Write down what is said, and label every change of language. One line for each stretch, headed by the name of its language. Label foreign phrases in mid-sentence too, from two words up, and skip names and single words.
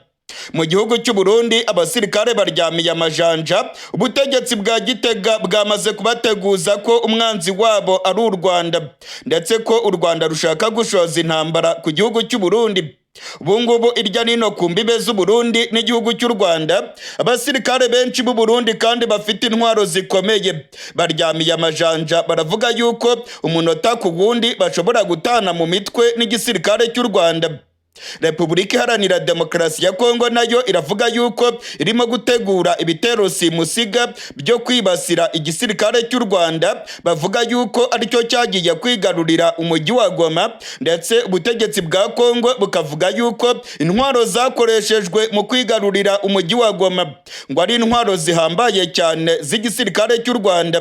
Kinyarwanda: Mu gihugu cy'u Burundi abasirikare baryamiye amajanja, ubutegetsi bwa Gitega bwamaze kubateguza ko umwanzi wabo ari u Rwanda, ndetse ko u Rwanda rushaka gushoza intambara ku gihugu cy'u Burundi. Ubungubu irya nino ku mbibe z'u Burundi n'igihugu cy'u Rwanda, abasirikare benshi b'u Burundi kandi bafite intwaro zikomeye baryamiye amajanja, baravuga yuko umunota ku wundi bashobora gutana mu mitwe n'igisirikare cy'u Rwanda. Repubulika Iharanira Demokarasi ya Kongo nayo iravuga yuko irimo gutegura ibitero simusiga byo kwibasira igisirikare cy'u Rwanda, bavuga yuko aricyo cyagiye kwigarurira umujyi wa Goma, ndetse ubutegetsi bwa Kongo bukavuga yuko intwaro zakoreshejwe mu kwigarurira umujyi wa Goma ngo ari intwaro zihambaye cyane z'igisirikare cy'u Rwanda.